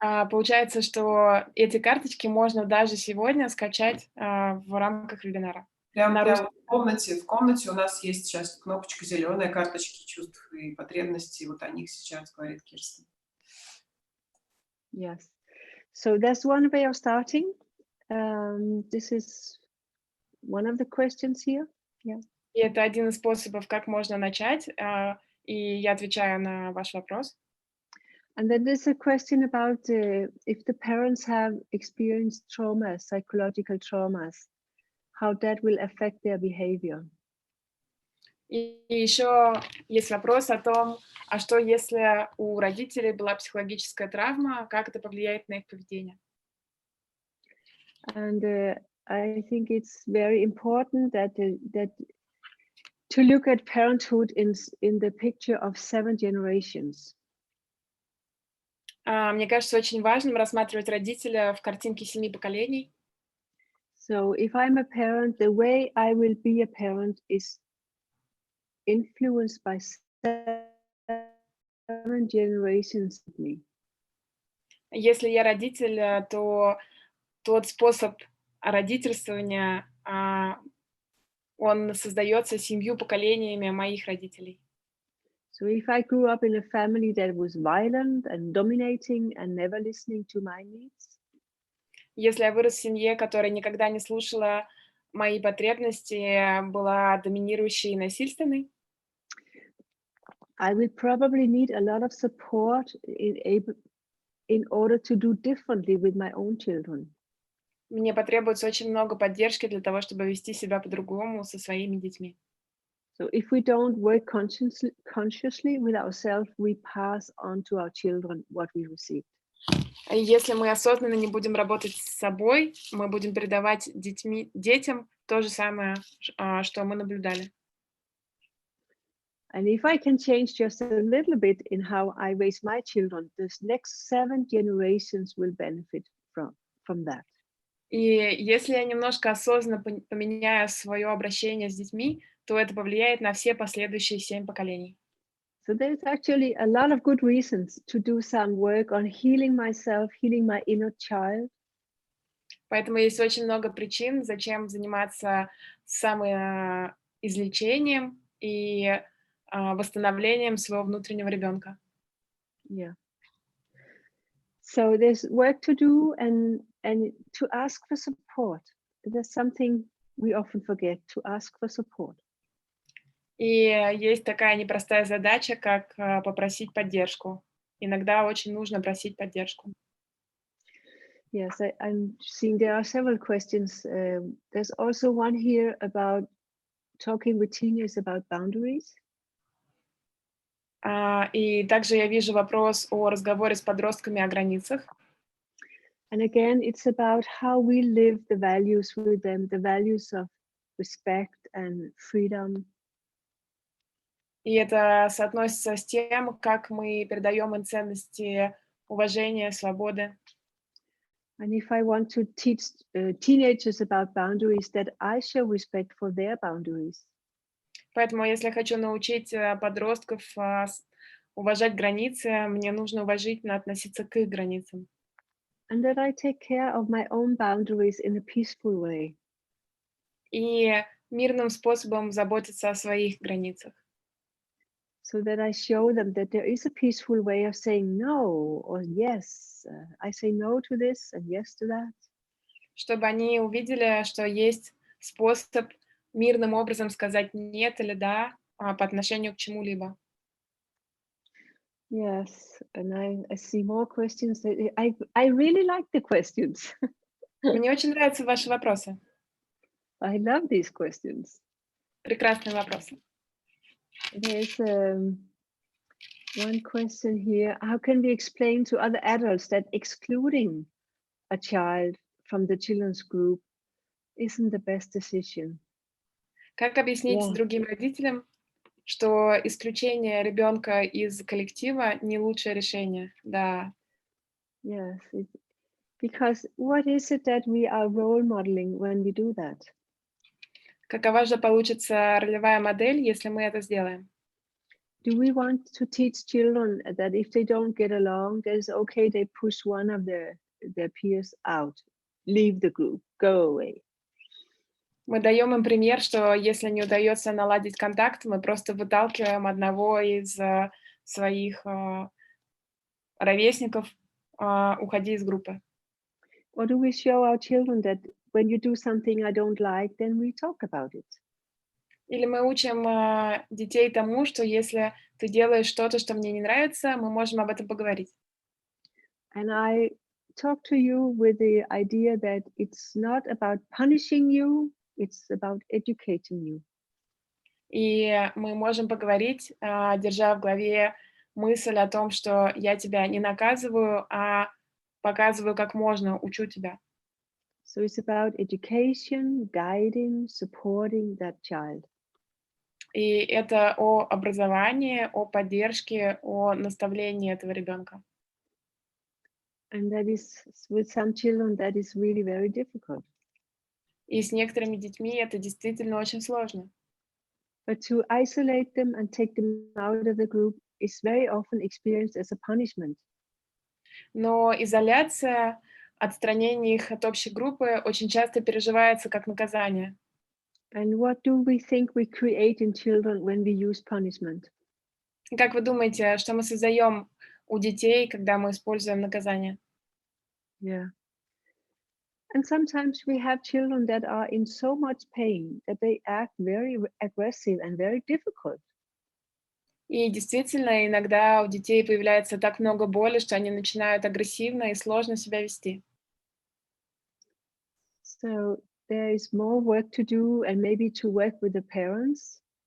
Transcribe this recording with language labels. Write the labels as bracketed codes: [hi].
[ru] Получается, что эти карточки можно даже сегодня скачать в рамках вебинара. Прямо в комнате у нас есть сейчас кнопочка зеленая, карточки чувств и потребностей. Вот о них сейчас говорит Кирстен. [en] Yes. So that's one way of starting. This is one of the questions here. Yeah. [ru] И это один из способов, как можно начать. И я отвечаю на ваш вопрос. [en] And then there's a question about if the parents have experienced traumas, psychological traumas, how that will affect their behavior. [ru] И еще есть вопрос о том, а что если у родителей была психологическая травма, как это повлияет на их поведение? [en] And I think it's very important that to look at parenthood in the picture of 7 generations. [ru] Мне кажется, очень важным рассматривать родителя в картинке 7 поколений. [en] So if I'm a parent, the way I will be a parent is influenced by 7 generations of me. [ru] Если я родитель, то тот способ родительствования, он создается 7 поколениями моих родителей. [en] So if I grew up in a family that was violent and dominating and never listening to my needs, [ru] если я вырос в семье, которая никогда не слушала мои потребности, была доминирующей и насильственной, [en] I will probably need a lot of support in order to do differently with my own children. [ru] Мне потребуется очень много поддержки для того, чтобы вести себя по-другому со своими детьми. [en] So if we don't work consciously with ourselves, we pass on to our children what we received. [ru] Если мы осознанно не будем работать с собой, мы будем передавать детям то же самое, что мы наблюдали. [en] And if I can change just a little bit in how I raise my children, the next 7 generations will benefit from that. [ru] И если я немножко осознанно поменяю свое обращение с детьми, то это повлияет на все последующие 7 поколений. [en] So there's actually a lot of good reasons to do some work on healing myself, healing my inner child. [ru] Поэтому есть очень много причин, зачем заниматься самоизлечением и восстановлением своего внутреннего ребенка. [en] Yeah. So there's work to do and to ask for support. There's something we often forget, to ask for support. [ru] И есть такая непростая задача, как попросить поддержку. Иногда очень нужно просить поддержку. [en] Yes, I'm seeing there are several questions. There's also one here about talking with teenagers about boundaries. [ru] И также я вижу вопрос о разговоре с подростками о границах. [en] And again, it's about how we live the values with them, the values of respect and freedom. [ru] И это соотносится с тем, как мы передаем им ценности уважения, свободы. [en] And if I want to teach teenagers about boundaries, that I show respect for their boundaries. [ru] Поэтому, если я хочу научить подростков уважать границы, мне нужно уважительно относиться к их границам. [en] And that I take care of my own boundaries in a peaceful way. [ru] И мирным способом заботиться о своих границах. [en] so that I show them that there is a peaceful way of saying no or yes. I say no to this and yes to that. [ru] Чтобы они увидели, что есть способ мирным образом сказать нет или да по отношению к чему-либо. [en] Yes, and I see more questions. I really like the questions. [ru] Мне очень нравятся ваши вопросы. [en] I love these questions. [ru] Прекрасные вопросы. [en] There's one question here. How can we explain to other adults that excluding a child from the children's group isn't the best decision? [ru] Как объяснить [en] Yeah. [ru] другим родителям, что исключение ребенка из коллектива не лучшее решение? Да. [en] Yes, because what is it that we are role modeling when we do that? [ru] Какова же получится ролевая модель, если мы это сделаем? [en] Do we want to teach children that if they don't get along, that it's okay, they push one of their peers out, leave the group, go away? [ru] Мы даем им пример, что если не удается наладить контакт, мы просто выталкиваем одного из своих ровесников, уходи из группы. [en] Or do we show our children that when you do something I don't like, then we talk about it? [ru] Или мы учим детей тому, что если ты делаешь что-то, что мне не нравится, мы можем об этом поговорить. [en] And I talk to you with the idea that it's not about punishing you, it's about educating you. [ru] И мы можем поговорить, держа в голове мысль о том, что я тебя не наказываю, а показываю, как можно, учу тебя. [en] So it's about education, guiding, supporting that child. [ru] И это о образовании, о поддержке, о наставлении этого ребенка. [en] And that is, with some children, that is really very difficult. [ru] И с некоторыми детьми это действительно очень сложно. [en] But to isolate them and take them out of the group is very often experienced as a punishment. [ru] Но изоляция, отстранение их от общей группы очень часто переживается как наказание. [en] And what do we think we create in children when we use punishment? [ru] Как вы думаете, что мы создаем у детей, когда мы используем наказание? [en] Yeah. And sometimes we have children that are in so much pain that they act very aggressive and very difficult. [ru] И действительно, иногда у детей появляется так много боли, что они начинают агрессивно и сложно себя вести. [en] So there is more work to do and maybe to work with the parents.